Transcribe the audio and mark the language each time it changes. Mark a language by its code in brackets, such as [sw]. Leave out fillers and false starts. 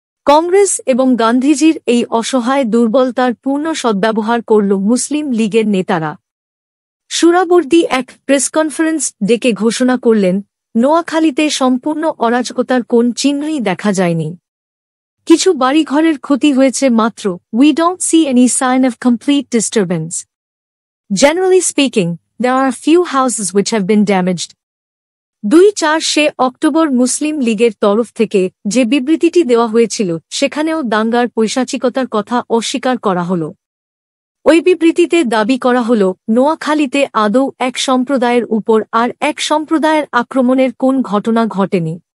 [bn] কংগ্রেস এবং গান্ধীজির এই অসহায় দুর্বলতার পূর্ণ সদ্ব্যবহার করল মুসলিম লীগের নেতারা। সুরাবর্দী এক প্রেস কনফারেন্স ডেকে ঘোষণা করলেন, নোয়াখালীতে সম্পূর্ণ অরাজকতার কোন চিহ্নই দেখা যায়নি। কিছু বাড়িঘরের ক্ষতি হয়েছে মাত্র। [en] We don't see any sign of complete disturbance. Generally speaking, there are few houses which have been damaged. [bn] 2-4 October মুসলিম লীগের তরফ থেকে যে বিবৃতিটি দেওয়া হয়েছিল সেখানেও দাঙ্গার পৈশাচিকতার কথা অস্বীকার করা হল। ওই বিবৃতিতে দাবি করা হল, নোয়াখালীতে আদৌ এক সম্প্রদায়ের উপর আর এক সম্প্রদায়ের আক্রমণের কোন ঘটনা ঘটেনি।